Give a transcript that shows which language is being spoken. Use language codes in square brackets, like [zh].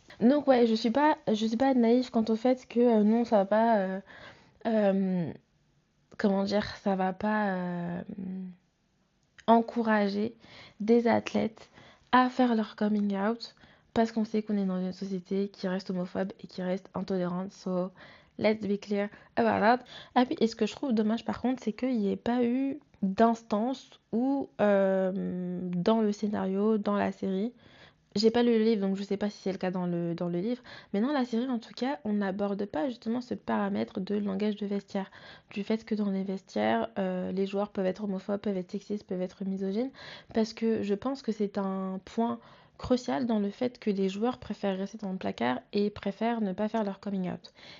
[fr] Donc ouais, je suis pas naïve quant au fait que non, ça va pas, comment dire, ça va pas encourager des athlètes à faire leur coming out parce qu'on sait qu'on est dans une société qui reste homophobe et qui reste intolérante. [en] So, let's be clear about that. [fr] Ah puis, et ce que je trouve dommage par contre, c'est qu'il n'y ait pas eu d'instance où dans le scénario, dans la série, j'ai pas lu le livre, donc je sais pas si c'est le cas dans le livre, mais dans la série, en tout cas, on n'aborde pas justement ce paramètre de langage de vestiaire, du fait que dans les vestiaires, les joueurs peuvent être homophobes, peuvent être sexistes, peuvent être misogynes, parce que je pense que c'est un point crucial dans le fait que les joueurs préfèrent rester dans le placard et préfèrent ne pas faire leur coming out.